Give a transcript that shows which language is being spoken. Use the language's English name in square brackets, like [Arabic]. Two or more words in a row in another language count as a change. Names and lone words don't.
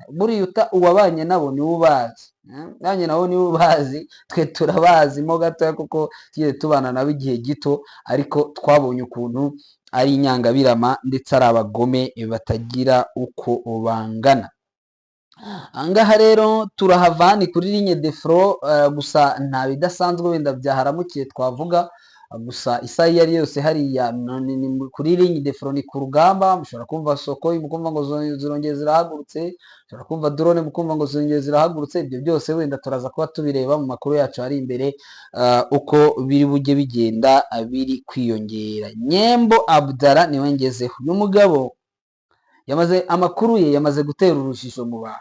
[Kinyarwanda] Buriyuta uwabanye nabo niwe ubazi, nanjye nabo niwe ubazi, twe turabazi mo gatoya kuko tugiye tubana nabo igihe gito, ariko twabonye ukuntu ari inyangabirama ndetse ari abagome batagira uko bangana. Angaha rero turahava ni kuri [French] ligne de front, [Kinyarwanda] gusa nta bidasanzwe wenda byaharamukiye twavuga. Gusa isaha iyo ari yose hariya kuri [French] ligne de front [Kinyarwanda] ni ku rugamba. Mushobora kumva Sokoi mukumva ngo zirongeye zirahagurutse, mushobora kumva drone mukumva ngo zirongeye zirahagurutse. Ibyo byose wenda turaza kuba tubireba mu makuru yacu ari imbere, uko biri bujye bigenda biri kwiyongera. Nyembo Abdara niwe ngezeho. Uyu mugabo amakuru ye yamaze gutera urujijo mu bantu.